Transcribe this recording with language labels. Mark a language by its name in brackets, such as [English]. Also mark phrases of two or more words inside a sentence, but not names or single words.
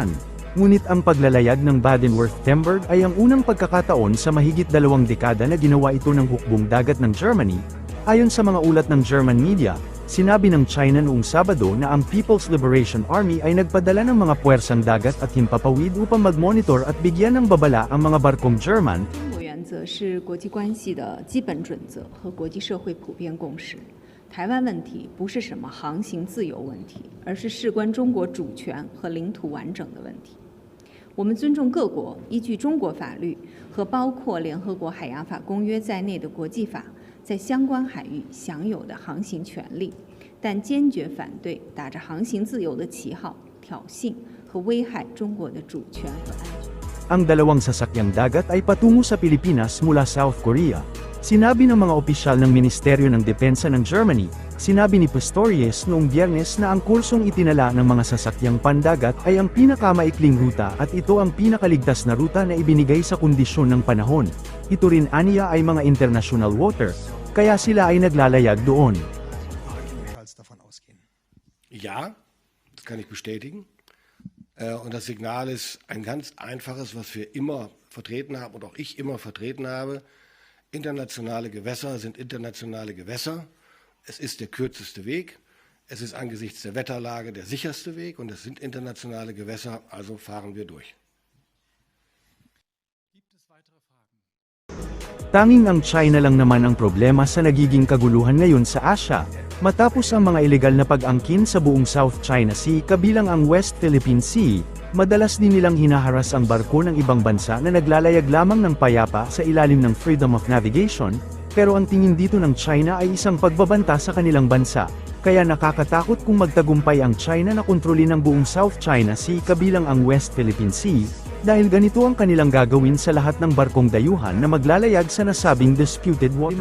[Filipino] Ngunit ang paglalayag ng Baden-Württemberg ay ang unang pagkakataon sa mahigit 2 dekada na ginawa ito ng hukbong dagat ng Germany. Ayon sa mga ulat ng [English] German media, [Filipino] sinabi ng China noong Sabado na ang People's Liberation Army ay nagpadala ng mga puwersang dagat at himpapawid upang mag-monitor at bigyan ng babala ang mga barkong German. [Chinese] 原则是国际关系的基本准则和国际社会普遍共识。台湾问题不是什么航行自由问题，而是事关中国主权和领土完整的问题。我们尊重各国依据中国法律和包括联合国海洋法公约在内的国际法在相关海域享有的航行权利，但坚决反对打着航行自由的旗号挑衅和危害中国的主权和安全。 [Filipino] Ang dalawang sasakyang dagat ay patungo sa Pilipinas mula South Korea. Sinabi ng mga opisyal ng Ministeryo ng Depensa ng Germany, sinabi ni Pistorius noong Biyernes na ang kursong itinala ng mga sasakyang pandagat ay ang pinakamaikling ruta at ito ang pinakaligtas na ruta na ibinigay sa kondisyon ng panahon. Ito rin aniya ay mga [English] international water, [Filipino] kaya sila ay naglalayag doon. [German] Ja, das kann ich bestätigen. Und das Signal ist ein ganz einfaches, was wir immer vertreten haben und auch ich immer vertreten habe. Internationale Gewässer sind internationale Gewässer. Es ist der kürzeste Weg. Es ist angesichts der Wetterlage der sicherste Weg und es sind internationale Gewässer, also fahren wir durch. [Filipino] Tanging ang China lang naman ang problema sa nagiging kaguluhan ngayon sa Asia, matapos ang mga ilegal na pag-angkin sa buong South China Sea kabilang ang West Philippine Sea, madalas din nilang hinaharas ang barko ng ibang bansa na naglalayag lamang ng payapa sa ilalim ng [English] Freedom of Navigation, [Filipino] pero ang tingin dito ng China ay isang pagbabanta sa kanilang bansa, kaya nakakatakot kung magtagumpay ang China na kontrolin ang buong South China Sea kabilang ang West Philippine Sea, dahil ganito ang kanilang gagawin sa lahat ng barkong dayuhan na maglalayag sa nasabing [English] disputed water.